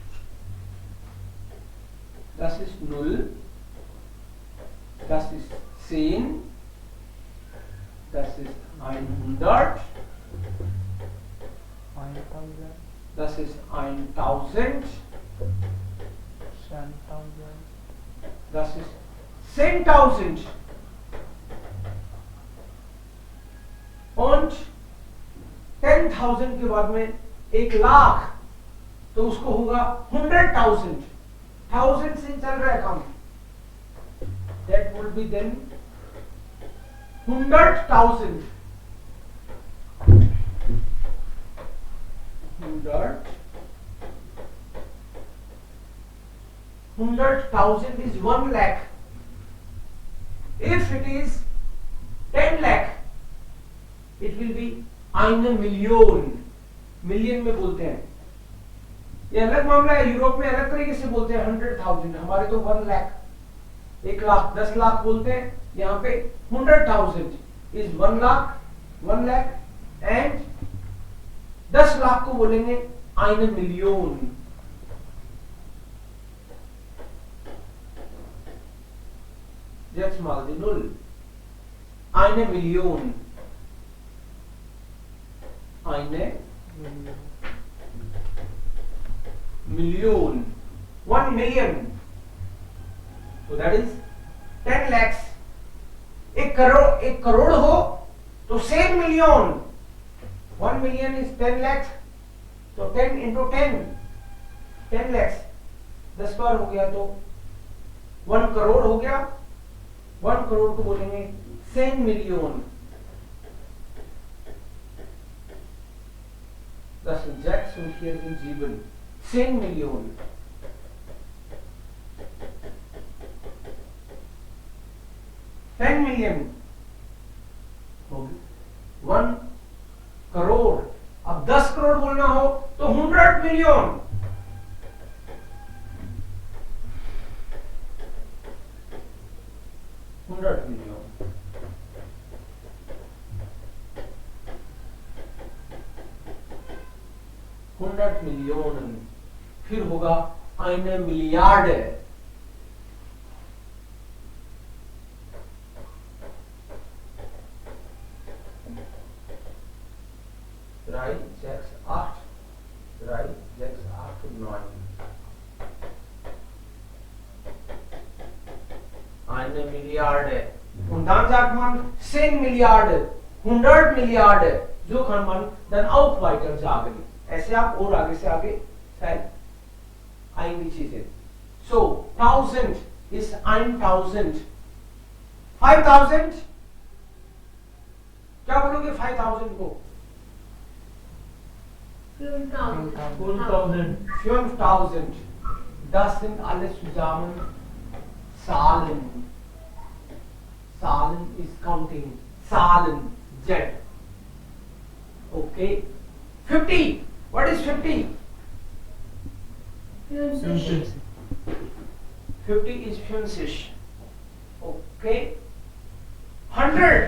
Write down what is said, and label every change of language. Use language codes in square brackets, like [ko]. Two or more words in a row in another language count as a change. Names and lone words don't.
[de] Das ist 0, das ist 10, das ist 100, das ist 1000, das ist 10,000 und 10,000 [hi] के बाद में 1,00,000 तो उसको होगा 100,000. 1000 से चल रहा है काम. [en] That would be then 100,000. 100,000 is 1 lakh. If it is 10 lakh, it will be [de] eine Million. [hi] मिलियन में बोलते हैं. ये अलग मामला है. यूरोप में अलग तरीके से बोलते हैं 100,000. हमारे तो 1 लाख, 1 लाख 10 लाख बोलते हैं. यहाँ पे 100,000 इज 1 लाख, 1 लाख एंड 10 लाख को बोलेंगे [de] eine Million. Jetzt mal die Null. Eine Million. Eine Million. [en] 1 million. So that is 10 lakhs. [hi] एक करोड़ हो तो 10 million. [en] 1 million is 10 lakhs. तो 10 into 10 10 lakhs. [hi] 10 बार हो गया तो 1 करोड़ हो गया. 1 करोड़ को बोलेंगे 10 million. [de] Das sind 6 und hier sind 7. 10 Millionen. $10 million. [hi] 1 करोड़. अब 10 करोड़ बोलना हो तो 100 मिलियन. [de] Millionen. [hi] फिर होगा [de] eine Milliarde. Drei, sechs, acht. 3, 6, 8 und 9. Eine Milliarde. Und dann sagt man 10 Milliarden, 100 Milliarden. So kann man dann auch weiter sagen. [hi] ऐसे आप और आगे से आगे शायद आएंगी चीजें. [en] So 1000 is 1000. [hi] 5000 क्या बोलोगे 5000 को? 5000. 5000. [de] Das sind alle zusammen Zahlen. [en] Zahlen is counting. Zahlen. Z. Okay. 50. What is 50? 50. 50 is 50. Okay. 100.